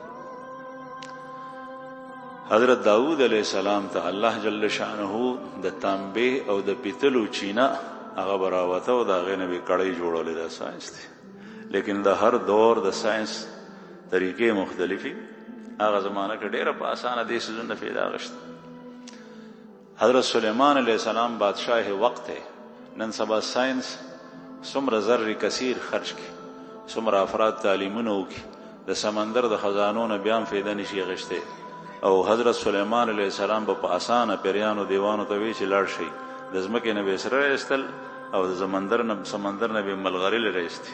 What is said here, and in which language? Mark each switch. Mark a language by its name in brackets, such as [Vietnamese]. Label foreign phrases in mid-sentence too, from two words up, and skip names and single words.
[Pashto] حضرت داود [Arabic] علیہ السلام [Pashto] ته الله جل شانه د تانبې او د پیتلو چینه هغه براوته او د هغې نه به کړۍ جوړولې. دا ساینس دی، لیکن د هر دور د ساینس طریقې مختلفي. هغه زمانه کې ډېره په اسانه دې څیزونه فایده اخیسته. [Urdu] حضرت سلیمان [Arabic] علیہ السلام [Urdu] بادشاہ وقت ہے. [Pashto] نن سبا ساینس څومره زر کثیر خرج کړي، څومره افراد تعلیمونه وکړي، د سمندر د خزانو نه بیا هم فایده نشي اخیستی. او حضرت سلیمان [Arabic] علیہ السلام [Pashto] په اسانه پیریانو دیوانو ته وی چې لاړ شي، د ځمکې نه به سره ایستل او د سمندر نه به ملغلرې راایستې.